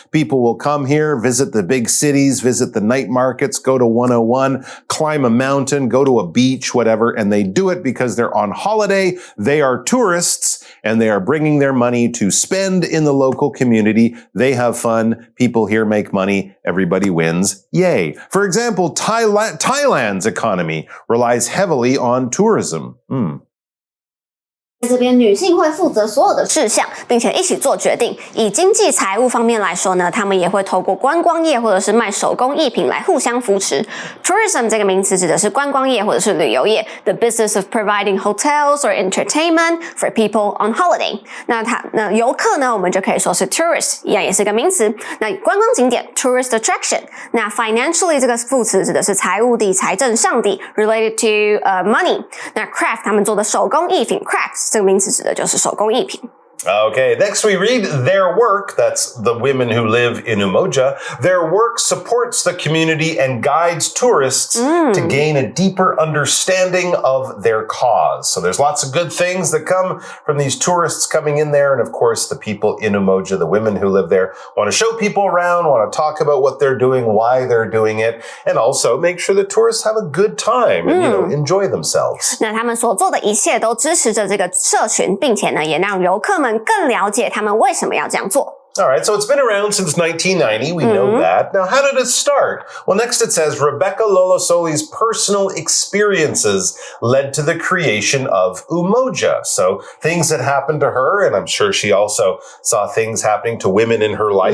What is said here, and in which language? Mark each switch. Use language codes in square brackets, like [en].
[en] People will come here, visit the big cities, visit the night markets, go to 101, climb a mountain, go to a beach, whatever, and they do it because they're on holiday. They are tourists and they are bringing their money to spend in the local community. They have fun. People here make money. Everybody wins. Yay. For example, Thailand's economy relies heavily on tourism. [zh] 在这边女性会负责所有的事项，并且一起做决定。以经济财务方面来说呢，他们也会透过观光业或者是卖手工艺品来互相扶持。 [en] Tourism [zh] 这个名词指的是观光业或者是旅游业 [en] ，the business of providing hotels or entertainment for people on holiday。 [zh] 那游客呢，我们就可以说是 tourist， 一样也是个名词。那观光景点 tourist attraction。那 financially 这个副词指的是财务地、财政上地 ， [en] related to money。 [zh] 那 craft 他们做的手工艺品 crafts。这个名词指的就是手工艺品。 [en] Okay, next we read their work, that's the women who live in Umoja, their work supports the community and guides tourists to gain a deeper understanding of their cause. So there's lots of good things that come from these tourists coming in there. And of course, the people in Umoja, the women who live there, want to show people around, want to talk about what they're doing, why they're doing it, and also make sure the tourists have a good time and, enjoy themselves. [zh] 那他们所做的一切都支持着这个社群，并且呢，也让游客们更了解他们为什么要这样做。 [en] All right, so it's been around since 1990. We know that. Now, how did it start? Well, next it says Rebecca Lolosoli's personal experiences led to the creation of Umoja. So things that happened to her, and I'm sure she also saw things happening to women in her life,